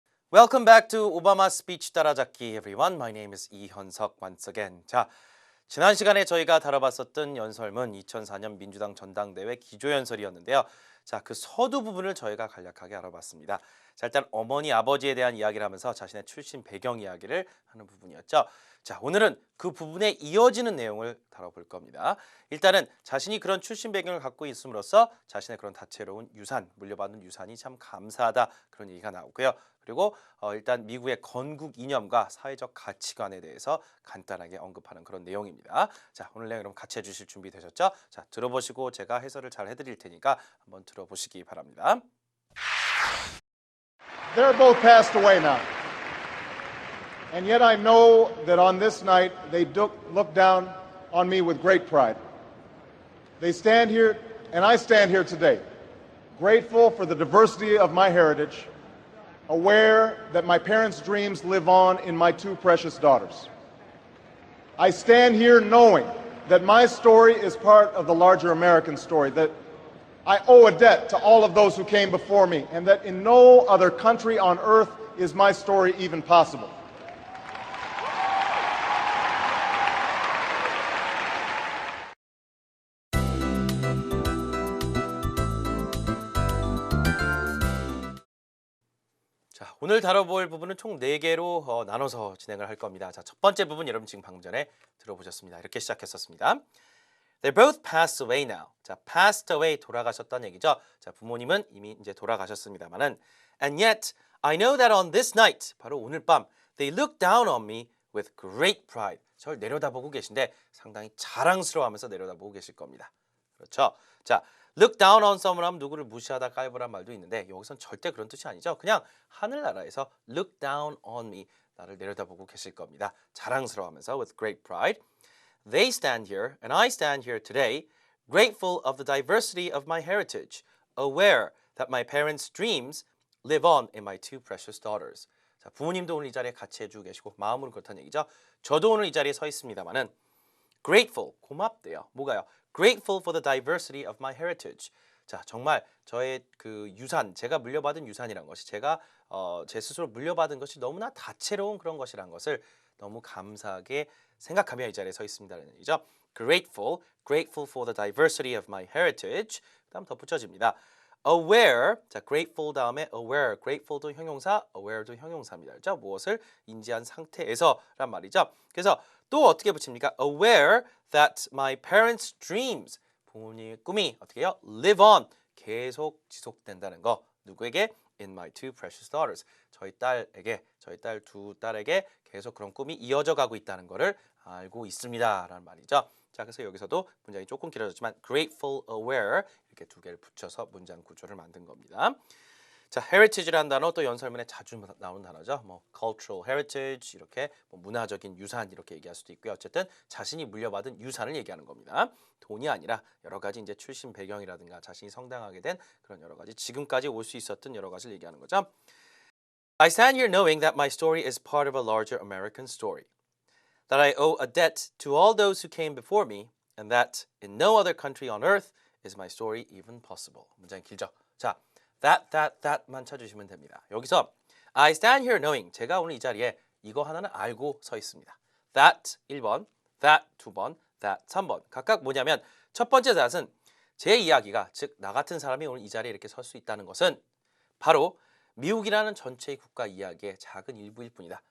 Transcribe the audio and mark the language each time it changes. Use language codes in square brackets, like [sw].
[en] Welcome back to Obama Speech 따라잡기, everyone. My name is 이현석 once again. [ko] 자, 지난 시간에 저희가 다뤄봤었던 연설문 2004년 민주당 전당대회 기조연설이었는데요. 자, 그 서두 부분을 저희가 간략하게 알아봤습니다. 자, 일단 어머니, 아버지에 대한 이야기를 하면서 자신의 출신 배경 이야기를 하는 부분이었죠. 자, 오늘은 그 부분에 이어지는 내용을 다뤄볼 겁니다. 일단은 자신이 그런 출신 배경을 갖고 있음으로써 자신의 그런 다채로운 유산, 물려받은 유산이 참 감사하다 그런 얘기가 나오고요. 그리고 일단 미국의 건국 이념과 사회적 가치관에 대해서 간단하게 언급하는 그런 내용입니다. 자, 오늘 내용 그럼 같이 해주실 준비 되셨죠? 자, 들어보시고 제가 해설을 잘 해드릴 테니까 한번 들어보시기 바랍니다. [en] They're both passed away now. And yet I know that on this night they look down on me with great pride. They stand here, and I stand here today, grateful for the diversity of my heritage, aware that my parents' dreams live on in my two precious daughters. I stand here knowing that my story is part of the larger American story, that I owe a debt to all of those who came before me, and that in no other country on earth is my story even possible. [ko] 자, 오늘 다뤄볼 부분은 총 4개로 나눠서 진행을 할 겁니다. 자, 첫 번째 부분 여러분 지금 방금 전에 들어보셨습니다. 이렇게 시작했었습니다. [en] They're both passed away now. [ko] 자, passed away 돌아가셨다는 얘기죠. 자, 부모님은 이미 이제 돌아가셨습니다만은 [en] and yet I know that on this night [ko] 바로 오늘 밤 [en] they look down on me with great pride. [ko] 저를 내려다보고 계신데 상당히 자랑스러워하면서 내려다보고 계실 겁니다. 그렇죠? 자, [en] look down on someone [ko] 하면 누구를 무시하다 깔보란 말도 있는데 여기선 절대 그런 뜻이 아니죠. 그냥 하늘나라에서 [en] look down on me [ko] 나를 내려다보고 계실 겁니다. 자랑스러워하면서 [en] with great pride. They stand here and I stand here today grateful of the diversity of my heritage, aware that my parents' dreams live on in my two precious daughters. [ko] 자, 부모님도 오늘 이 자리에 같이 해주고 계시고 마음으로 그렇다는 얘기죠. 저도 오늘 이 자리에 서 있습니다만은 grateful, 고맙대요. 뭐가요? [en] Grateful for the diversity of my heritage. [ko] 자, 정말 저의 그 유산, 제가 물려받은 유산이란 것이 제가 제 스스로 물려받은 것이 너무나 다채로운 그런 것이란 것을 너무 감사하게 생각하며 이 자리에 서 있습니다라는 얘기죠. [en] Grateful, grateful for the diversity of my heritage. [ko] 그다음 덧붙여집니다. Aware, 자, grateful 다음에 aware, grateful도 형용사, aware도 형용사입니다. 그렇죠? 무엇을 인지한 상태에서란 말이죠. 그래서 또 어떻게 붙입니까? [en] Aware that my parents' dreams, [ko] 부모님의 꿈이 어떻게 해요? [en] Live on, [ko] 계속 지속된다는 거. 누구에게? [en] In my two precious daughters. [ko] 저희 딸에게, 저희 딸 두 딸에게 계속 그런 꿈이 이어져 가고 있다는 것을 알고 있습니다라는 말이죠. 자, 그래서 여기서도 문장이 조금 길어졌지만 grateful, aware 이렇게 두 개를 붙여서 문장 구조를 만든 겁니다. 자, heritage라는 단어 또 연설문에 자주 나오는 단어죠. 뭐 cultural heritage 이렇게 뭐 문화적인 유산 이렇게 얘기할 수도 있고요. 어쨌든 자신이 물려받은 유산을 얘기하는 겁니다. 돈이 아니라 여러 가지 이제 출신 배경이라든가 자신이 성장하게 된 그런 여러 가지 지금까지 올 수 있었던 여러 가지를 얘기하는 거죠. [en] I stand here knowing that my story is part of a larger American story. That I owe a debt to all those who came before me and that in no other country on earth is my story even possible. [ko] 문장이 길죠. 자, that만 찾으시면 됩니다. 여기서 [en] I stand here knowing [ko] 제가 오늘 이 자리에 이거 하나는 알고 서 있습니다. That 1번, that 2번, that 3번. 각각 뭐냐면 첫 번째 that은 제 이야기가 즉 나 같은 사람이 오늘 이 자리에 이렇게 설 수 있다는 것은 바로 미국이라는 전체의 국가 이야기의 작은 일부일 뿐이다.